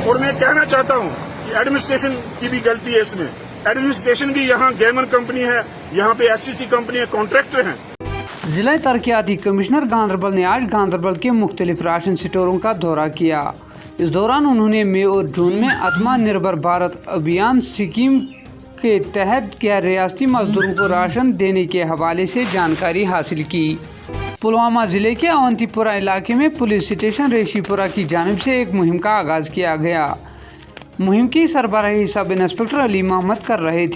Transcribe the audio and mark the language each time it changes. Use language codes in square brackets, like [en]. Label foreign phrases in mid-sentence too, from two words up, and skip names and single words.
[ur] اور میں کہنا چاہتا ہوں کہ ایڈمنسٹریشن کی بھی غلطی ہے اس میں. ایڈمنسٹریشن بھی یہاں گیمن کمپنی ہے, یہاں پہ ایس سی سی کمپنی ہے, کانٹریکٹر ہیں. ضلع ترقیاتی کمشنر گاندربل نے آج گاندربل کے مختلف راشن سٹوروں کا دورہ کیا. اس دوران انہوں نے مئی اور جون میں آتما نربھر بھارت ابھیان اسکیم کے تحت غیر ریاستی مزدوروں کو راشن دینے کے حوالے سے جانکاری حاصل کی. پلوامہ ضلع کے اونتی پورہ علاقے میں پولیس اسٹیشن ریشی پورہ کی جانب سے ایک مہم کا آغاز کیا گیا. مہم کی سربراہی سب انسپکٹر علی محمد کر رہے تھے.